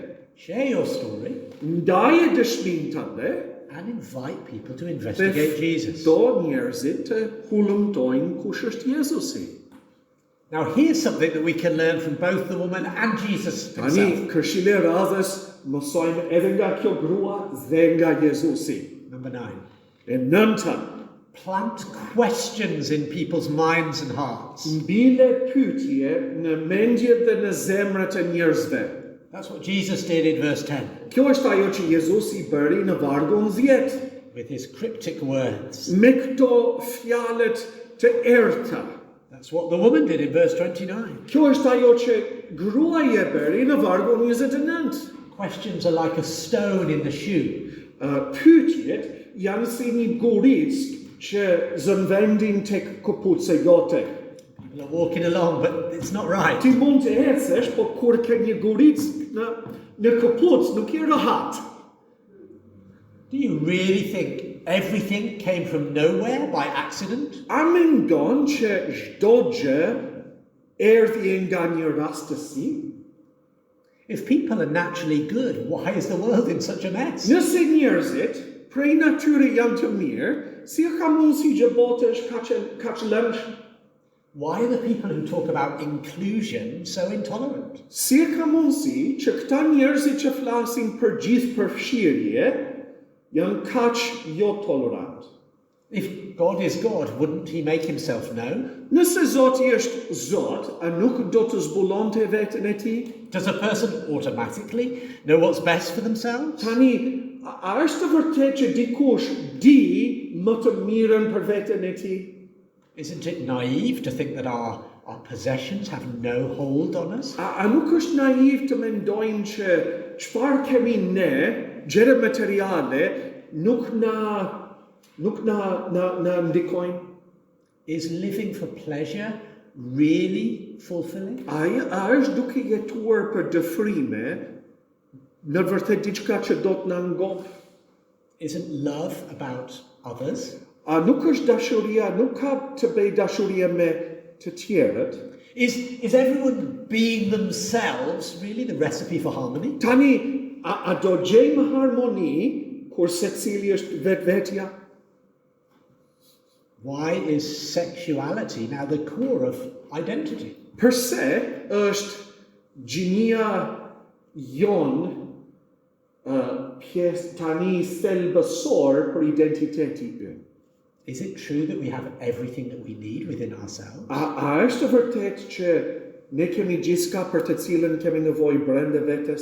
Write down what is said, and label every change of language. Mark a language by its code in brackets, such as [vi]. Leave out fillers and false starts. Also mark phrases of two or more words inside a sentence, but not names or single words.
[en] Share your story [sq] Ndaje dëshminë tënde [en] and invite people to investigate Jesus. [sq] do njerëzit të hulumtojnë kush është Jezusi. [en] Now here's something that we can learn from both the woman and Jesus [sq] Tani, [en] himself. [sq] këshilla e radhës mësojmë edhe nga kjo grua dhe nga Jezusi. [en] Number 9. [sq] E nënta, [en] Plant questions in people's minds and hearts. [sq] mbile pyetje në mendjet dhe në zemrat e njerëzve. [en] That's what Jesus did in verse 10 [sq] Kjo është ajo që Jezusi bëri në vargun 10, [en] with his cryptic words. [sq] me këto fjalët të errta. [en] That's what the woman did in verse 29. [sq] Kjo është ajo që gruaja bëri në vargun 29. [en] Questions are like a stone in the shoe. [sq] Pyetjet janë si një guricë që zënvendin tek këpucë jote. [en] People are walking along, but it's not right. [sq] Ti mund të ecësh, po kur ke një guricë në këpucë, nuk je rehat. [en] Do you really think everything came from nowhere by accident? [sq] A mendon që çdo gjë erdhi nga një rastësi? [en] If people are naturally good, why is the world in such a mess? [sq] Nëse njerëzit prej natyre janë të mirë, si ka mundësi që bota është kaq lëmshme? [en] Why are the people who talk about inclusion so intolerant? [sq] Si ka mundësi që këta njerëzit që flasin për gjithë përfshirje janë kaq jo tolerant? [en] If God is God, wouldn't he make himself known? [sq] Nëse Zoti është Zot, a nuk do të zbulonte veten e tij? [en] Does a person automatically know what's best for themselves? [sq] Tani, a është vërtet që dikush di më të mirën për veten e tij? [en] Isn't it naive to think that our possessions have no hold on us? [sq] A nuk është naiv të mendojmë që çfarë kemi ne, gjëra materiale, nuk na ndikojnë? [en] Is living for pleasure really fulfilling? [sq] A është duke jetuar për dëfrime në vërtet diçka që do të na ngop? [en] Isn't love about others? [sq] A nuk është dashuria, nuk ka të bëjë dashuria me të tjerët? [en] Is everyone being themselves really the recipe for harmony? [sq] Tani, a do gjejmë harmoni kur secili është vetvetja? [en] Why is sexuality now the core of identity? [sq] Përse është gjinia jonë pjesë tani thelbësor për identiteti ynë? [en] Is it true that we have everything that we need within ourselves? [sq] A është vërtet që ne kemi gjithçka për të cilën kemi nevojë brenda vetes?